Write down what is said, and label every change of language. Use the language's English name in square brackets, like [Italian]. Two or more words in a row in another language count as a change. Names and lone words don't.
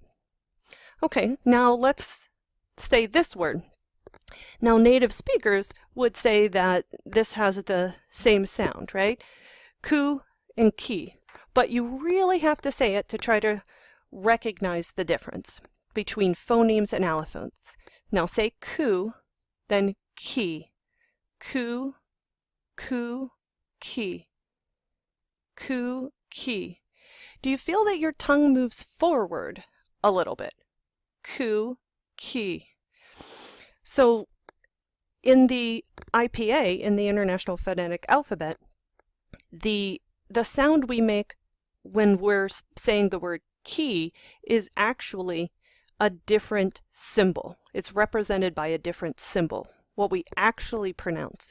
[English] Okay, now let's say this word. Now, native speakers would say that this has the same sound, right? Ku and ki. But you really have to say it to try to recognize the difference between phonemes and allophones. Now say ku, then ki. Ku, ku, ki. Ku, ki. Do you feel that your tongue moves forward a little bit? Ku, ki. So in the IPA, in the International Phonetic Alphabet, the sound we make when we're saying the word key is actually a different symbol. It's represented by a different symbol, what we actually pronounce.